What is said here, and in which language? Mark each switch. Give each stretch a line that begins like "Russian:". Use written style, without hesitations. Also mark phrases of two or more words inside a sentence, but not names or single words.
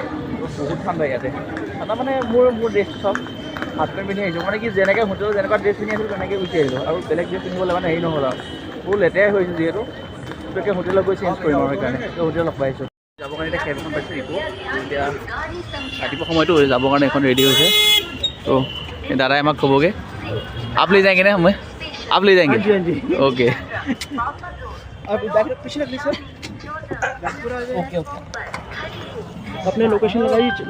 Assamese: বহুত ঠাণ্ডা ইয়াতে, ঠাণ্ডা মানে মোৰ ড্ৰেছটো চব
English: half pant
Assamese: পিন্ধি আহিছোঁ, মানে কি যেনেকৈ হোটেলত যেনেকুৱা ড্ৰেছ পিন্ধি আহিছিলোঁ তেনেকৈ গুচি আহিলোঁ, আৰু বেলেগ ড্ৰেছ পিন্ধিবলৈ মানে হেৰি নহ'ল আৰু। বহুত লেতেৰাই হৈছে যিহেতু, গতিকে হোটেলত গৈ চেঞ্জ কৰিম আৰু সেইকাৰণে হোটেল লগ পাইছোঁ। যাবৰ কাৰণে এতিয়া কেব এখন পাইছোঁ ইকো। এতিয়া ৰাতিপুৱা সময়টো যাবৰ কাৰণে এখন ৰেডি হৈছে। তো দাদাই আমাক ক'বগৈ
Hindi: आप ले जाएंगे ना हमें, आप ले जाएंगे? हाँ जी ओके। आप पीछे रख ली सर। ओके अपने लोकेशन लगाइए, चलो।